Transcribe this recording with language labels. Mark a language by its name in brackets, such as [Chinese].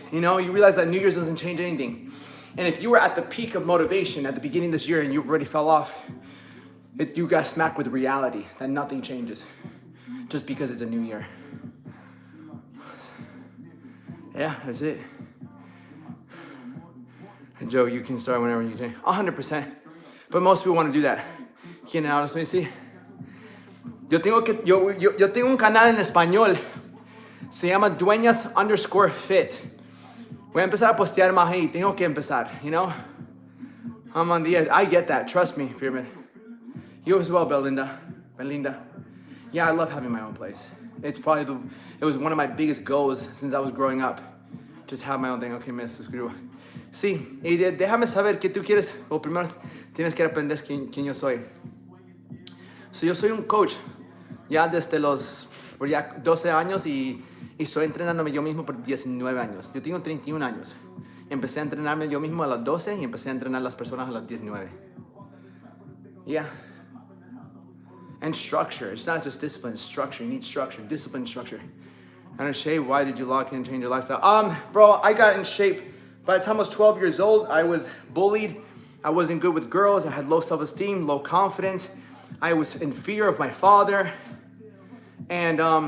[English] You know, you realize that New Year's doesn't change anything. And if you were at the peak of motivation at the beginning of this year and you already fell off, you got smacked with reality that nothing changes just because it's a new year. Yeah, that's it. And Joe, you can start whenever you can. 100%. But most people want to do that. [Spanish] ¿Quién habla? [English] Let me see. [Spanish] Yo tengo un canal en español. Se llama Dueñas_fit. Voy a empezar a postear más ahí. Tengo que empezar, [English] you know? I'm on the edge. I get that. Trust me, Pyramid. You as well, Belinda. Yeah, I love having my own place. It was one of my biggest goals since I was growing up. Just have my own thing. Okay, [Spanish] me suscribo. Sí, y déjame saber qué tú quieres. O primero tienes que aprender quién yo soy. So, yo soy un coach ya desde los ya 12 años y estoy entrenándome yo mismo por 19 años. Yo tengo 31 años. Empecé a entrenarme yo mismo a los 12 y empecé a entrenar a las personas a los 19. [English] Yeah. And structure. It's not just discipline, it's structure. You need structure, discipline, structure. And in shape, why did you lock in and change your lifestyle? Bro, I got in shape. By the time I was 12 years old, I was bullied. I wasn't good with girls. I had low self-esteem, low confidence. I was in fear of my father. And